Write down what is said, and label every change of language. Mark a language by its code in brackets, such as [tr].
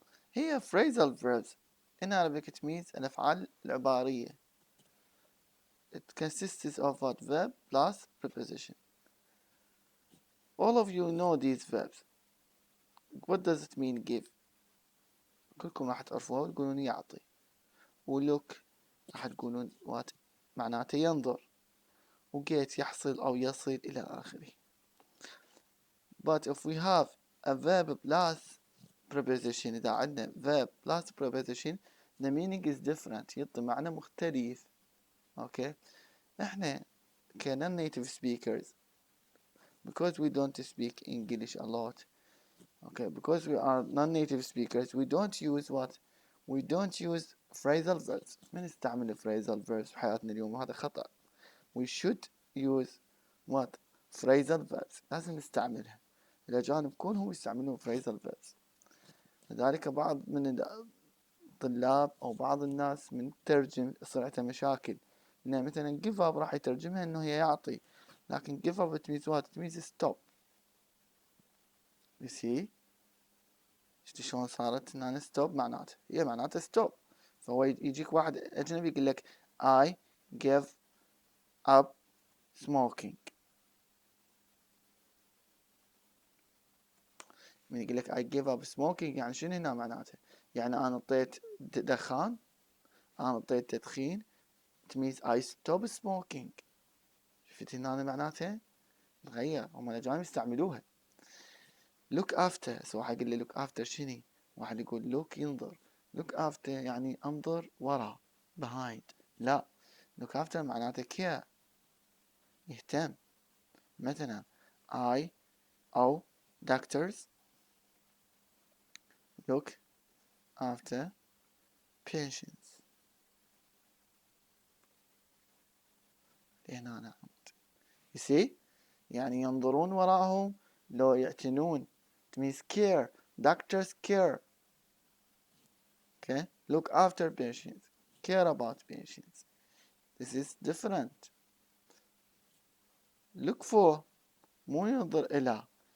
[en] Here phrasal verbs. In Arabic it means [ar] الأفعال العبارية. [en] It consists of what? Verb plus preposition. All of you know these verbs. What does it mean give? [ar] كلكم راح تعرفوها وتقولون يعطي. ولوك راح تقولون what معناته ينظر. وget يحصل أو يصل إلى آخره. [en] But if we have a verb plus preposition, [ar] إذا عندنا [en] verb plus preposition, the meaning is different. [ar] يعطي معنى مختلف. [en] Okay? [ar] إحنا [en] non-native speakers, because we don't speak English a lot, okay, because we are non-native speakers, we don't use what? We don't use phrasal verbs. [ar] ما نستعمل phrasal verbs في حياتنا اليوم وهذا خطأ. [en] We should use what? Phrasal verbs. [ar] لازم نستعملها. الأجانب كلهم يستعملون phrasal verbs. لذلك بعض من الطلاب أو بعض الناس من ترجم يصير عنده مشاكل. إنه مثلا give up راح يترجمها إنه هي يعطي. لكن [en] give up it means what? It means stop. You see? [ar] شفتي شلون صارت هنا stop معناته؟ هي معناته stop. فهو يجيك واحد أجنبي يقول لك [en] I give up smoking. [ar] من يقول لك [en] I give up smoking [ar] يعني شنو هنا معناته؟ يعني أنا طيت دخان، أنا طيت تدخين. [en] It means I stop smoking. [ar] شفت هنا معناته؟ تغير. هم الأجانب يستعملوها. look after. سو واحد يقول لي look after شنو؟ واحد يقول look ينظر. look after يعني انظر وراء. [en] behind. لا. look after معناته care. [ar] يهتم. [en] مثلا I أو doctors look after patients. [ar] هنا أنا [en] you see [ar] يعني ينظرون وراءهم لو يعتنون. [en] it means care. doctors care. okay, look after patients, care about patients. This is different. [ar] look for مو ينظر إلى.